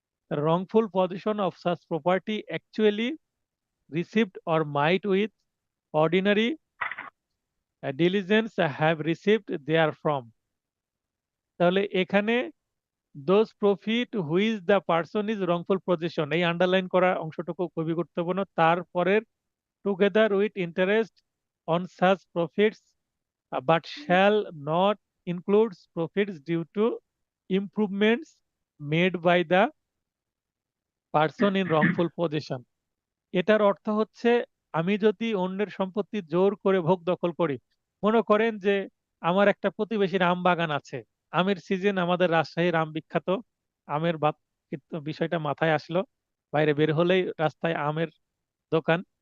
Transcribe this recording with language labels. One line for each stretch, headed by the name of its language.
English: wrongful position of such property actually received or might with ordinary diligence have received therefrom।
Bangla: তাহলে এখানে
English: those profit which the person is wrongful possession,
Bangla: এই underline করা অংশটুকু খুবই গুরুত্বপূর্ণ।
English: তারপরের together with interest on such profits but shall not include profits due to improvements made by the person in wrongful possession।
Bangla: এটার অর্থ হচ্ছে, আমি যদি অন্যের সম্পত্তি জোর করে ভোগ দখল করি, মনে করেন যে আমার একটা প্রতিবেশীর আম বাগান আছে, আমের সিজন, আমাদের রাজশাহীর আম বিখ্যাত, আমের কিন্তু বিষয়টা মাথায় আসলো, বাইরে বের হলেই রাস্তায় আমের দোকান।